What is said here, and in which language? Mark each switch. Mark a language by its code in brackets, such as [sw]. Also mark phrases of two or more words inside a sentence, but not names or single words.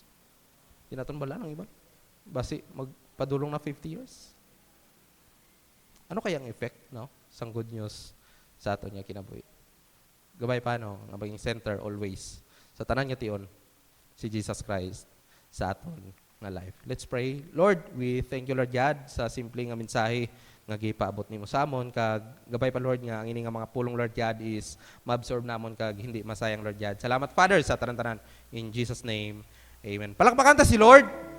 [hil] Di naton bala ng iba? Basi magpadulong na 50 years? Ano kaya ang effect, no? Sang good news sa aton nga kinabuhi? Gabay pa, no? Nga maging [en] center always. [hil] Sa tanan nga tion, si Jesus Christ sa aton nga life. [en] Let's pray. Lord, we thank you, Lord God, [hil] sa simple nga mensahe nga gipaabot nimo sa amon. Kag gabay pa, Lord, nga ang ini nga mga pulong, Lord God, is ma-absorb namon kag hindi masayang, Lord God. Salamat, Father, sa tanan-tanan. [en] In Jesus' name, [hil] amen. Palakpakan ta si Lord.